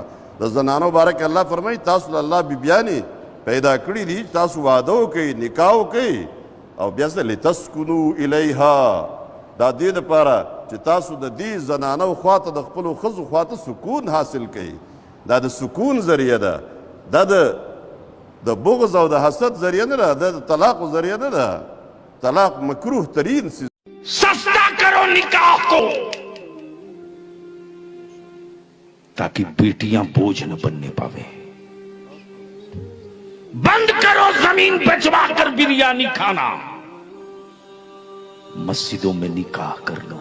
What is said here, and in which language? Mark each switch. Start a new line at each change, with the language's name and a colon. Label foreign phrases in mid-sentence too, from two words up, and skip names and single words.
Pashto: د زنانو باره کې الله فرمایي تاسو له الله بیبیانې پیدا کړي دي، تاسو واده وکئ، نکاح وکئ، او بیا څه
Arabic: لتسکنو الیها،
Pashto: دا دې دپاره چې تاسو د دې زنانو خواته د خپلو ښځو خواته سکون حاصل کئ. دا د سکون ذریعه ده، دا د بغض او د حسد ذریعه نه ده، دا د طلاق ذریعه نه ده. طلاق مکروه ترین چیز.
Urdu: سستا کرو نکاح کو تاکہ بیٹیاں بوجھ نہ بننے پاوے. بند کرو زمین بچوا کر بریانی کھانا، مسجدوں میں نکاح کر لو.